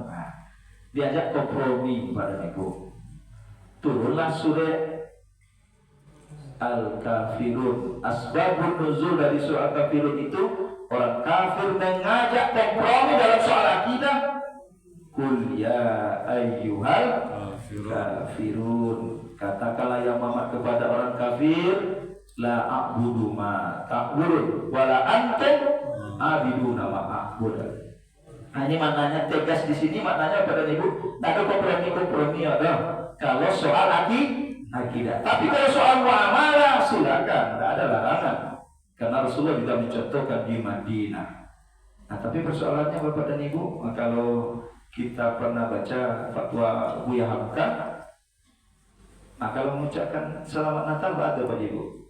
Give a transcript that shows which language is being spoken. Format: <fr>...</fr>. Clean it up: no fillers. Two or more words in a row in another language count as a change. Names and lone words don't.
<id>Nah, diajak kompromi pada Ibu. Turunlah surah Al-Kafirun.</id> <ar>أسباب النزول</ar> <id>dari surah Al-Kafirun itu orang kafir mengajak kompromi dalam soal akidah.</id> <ar>قل يا أيها الكافرون,</ar> <id>katakanlah ya Muhammad kepada orang kafir,</id> <ar>لا أعبد ما تعبدون ولا أنتم عابدون ما أعبد.</ar> <id>Nah, ini maknanya tegas di sini, maknanya pada Ibu, tak ada kompromi ada. Kalau soal akidah, tapi kalau soal muamalah silakan, tidak ada larangan. Karena Rasulullah juga mencontohkan di Madinah. Nah, tapi persoalannya Bapak dan Ibu, kalau kita pernah baca fatwa Buya Hamka, nah kalau mengucapkan selamat Natal ada Pak Ibu?</id>